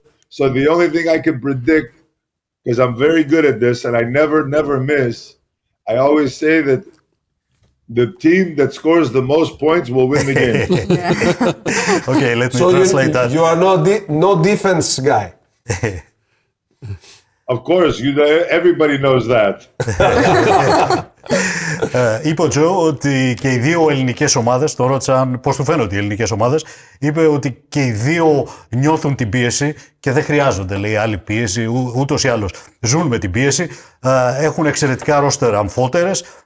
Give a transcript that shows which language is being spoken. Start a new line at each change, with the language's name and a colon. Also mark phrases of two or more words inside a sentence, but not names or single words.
English: So the only thing I can predict, because I'm very good at this and I never miss, I always say that the team that scores the most points will win the game. Okay, let me So translate that. you are no defense guy. Of course, everybody knows that.
Greek: Είπε ο Τζο ότι και οι δύο ελληνικές ομάδες, το ρώτησαν πώς του φαίνονται οι ελληνικές ομάδες, είπε ότι και οι δύο νιώθουν την πίεση και δεν χρειάζονται, λέει, άλλη πίεση, ούτως ή άλλως ζουν με την πίεση, έχουν εξαιρετικά ρόστερ αμφότερες.